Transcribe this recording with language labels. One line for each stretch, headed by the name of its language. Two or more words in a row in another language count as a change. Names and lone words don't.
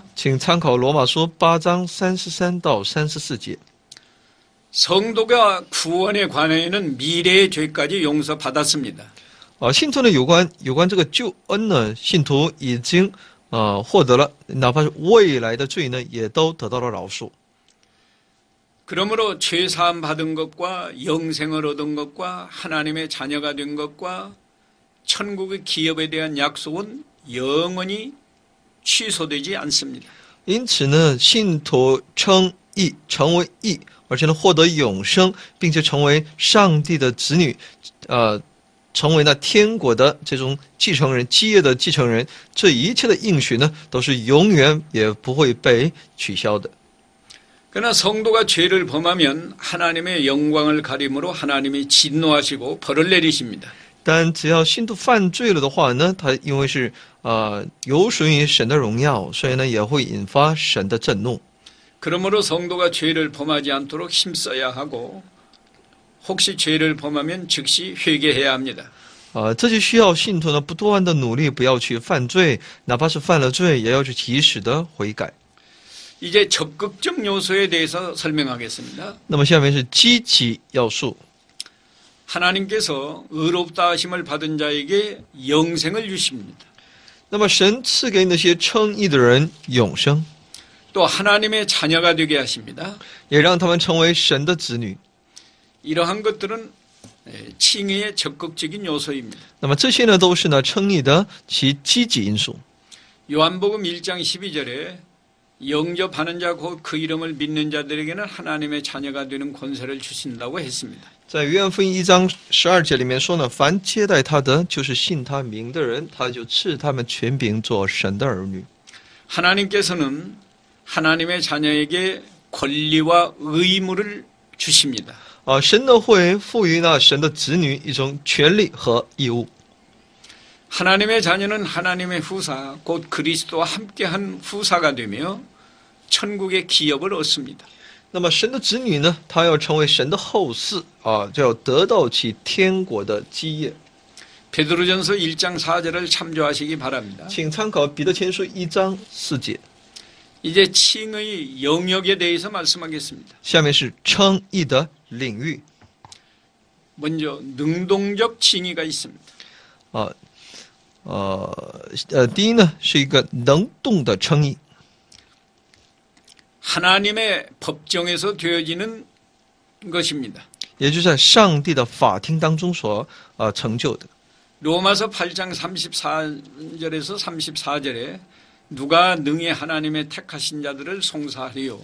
Chinese: 请参考罗马书8章33到34节。
Korean: 성도가 구원에 관해는 미래의 죄까지 용서받았습니다.
Chinese: 信徒呢有关这个救恩呢，信徒已经获得了，哪怕是未来的罪呢，也都得到了饶恕。
Korean: 그러므로 죄 사함 받은 것과 영생을 얻은 것과 하나님의 자녀가 된 것과 천국의 기업에 대한 약속은 영원히 취소되지 않습니다.
Chinese: 因此呢，信徒称义，成为义，而且呢获得永生，并且成为上帝的子女，成为那天国的这种继承人，基业的继承人，这一切的应许呢，都是永远也不会被取消的。
Korean: 그러나 성도가 죄를 범하면 하나님의 영광을 가림으로 하나님이 진노하시고 벌을 내리십니다.
Chinese: 但只要信徒犯罪了的话呢，他因为是有属于神的荣耀，所以呢也会引发神的震怒。
Korean: 그러므로 성도가 죄를 범하지 않도록 힘써야 하고 혹시 죄를 범하면 즉시 회개해야 합니다.
Chinese: 这就需要信徒呢不断的努力，不要去犯罪，哪怕是犯了罪，也要去及时的悔改。
Korean: 이제 적극적 요소에 대해서 설명하겠습니다.
Chinese: 那么下面是积极要素。
Korean: 하나님께서 의롭다 하심을 받은 자에게 영생을 주십니다.
Chinese: 那么神赐给那些称义的人永生，
Korean: 또 하나님의 자녀가 되게 하십니다.
Chinese: 也让他们成为神的子女。
Korean: 이러한 것들은 칭의의 적극적인 요소입니다.
Chinese: 那么这些呢，都是呢称义的其积极因素。
Korean: 요한복음 1장 12절에 영접하는 자 곧 그 이름을 믿는 자들에게는 하나님의 자녀가 되는 권세를 주신다고 했습니다.
Chinese: 在约翰福音1章12节里面说呢，凡接待他的，就是信他名的人，他就赐他们权柄做神的儿女。
Korean: 하나님께서는 하나님의 자녀에게 권리와 의무를 주십니다.
Chinese: 神呢会赋予那神的子女一种权利和义务。
Korean: 하나님의 자녀는 하나님의 후사, 곧 그리스도와 함께한 후사가 되며 천국의 기업을 얻습니다.
Chinese: 那么神的子女呢，他要成为神的后嗣就要得到其天国的基业。
Korean: 베드로전서 1장 4절을 참조하시기 바랍니다.
Chinese: 请参考彼得前书1章4节。
Korean: 이제 칭의 영역에 대해서 말씀하겠습니다.
Chinese: 下面是称义的领域。
Korean: 먼저 능동적 칭의가 있습니다.
Chinese: 第一呢是一个能动的称义，
Korean: 하나님의 법정에서 되어지는 것입니다.
Chinese: 也就是在上帝的法庭当中所成就的。
Korean: 로마서 8장 34절에서 34절에 누가 능히 하나님의 택하신 자들을 송사하리요.